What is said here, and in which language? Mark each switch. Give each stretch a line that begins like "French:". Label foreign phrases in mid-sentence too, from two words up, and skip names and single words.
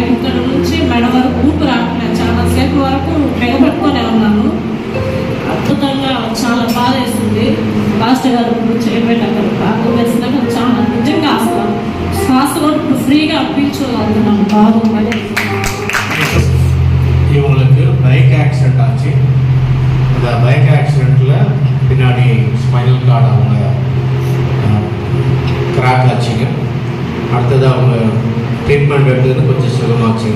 Telugu: ఇక్కడ నుంచి మెడ వరకు ఊపిరి రావట్లేదు. చాలాసేపు వరకు పెగబెట్టుకొని ఉన్నాను. అద్భుతంగా చాలా బాధ వేసింది. పాస్టర్ గారు ఇప్పుడు చేయబెట్టి అక్కడ ప్రార్థన చేసినాక చాలా నిజంగా అసలు శ్వాస కూడా ఇప్పుడు ఫ్రీగా పీల్చుకోగలుగుతున్నాను. బాగుంది.
Tamil: இவங்களுக்கு
English: bike accident
Tamil: ஆச்சு. அந்த பைக் ஆக்சிடெண்ட்டில் பின்னாடி
English: spinal cord
Tamil: அவங்க கிராக் ஆச்சுங்க. அடுத்தது அவங்க ட்ரீட்மெண்ட் எடுத்தது கொஞ்சம் சுகமாச்சுங்க.